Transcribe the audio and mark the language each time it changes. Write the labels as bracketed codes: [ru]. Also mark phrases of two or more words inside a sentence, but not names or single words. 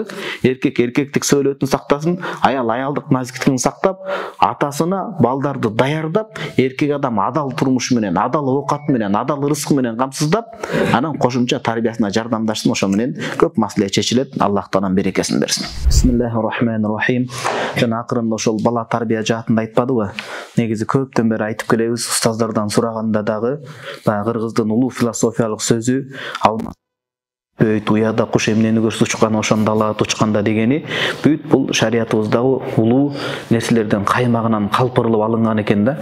[ky] Эркек эркектик сөөлөтүн сактасын, аял аялдык назиктигин сактап, атасына балдарды даярдап, эркек адам адал турмуш менен, адал оокат менен, адал рызкы менен камсыздап, анан кошумча тарбиясына жардамдашсын, ошо менен көп маселе чечилет. Аллах таалам берекесин берсин. [ar] بسم الله الرحمن الرحيم. [ky] Жана акырында ошол бала тарбия жаатында айтпадыбы? Негизи көптөн бери айтып келебиз, устаздардан сураганда дагы, баягы кыргыздын улуу философиялык сөзү алма бөйт уяда куш эмнени көрсө учкан ошондо алат учканда дегени бүт бул шариятыбыздагы улуу нерселерден каймагынан калпырылып алынган экен да.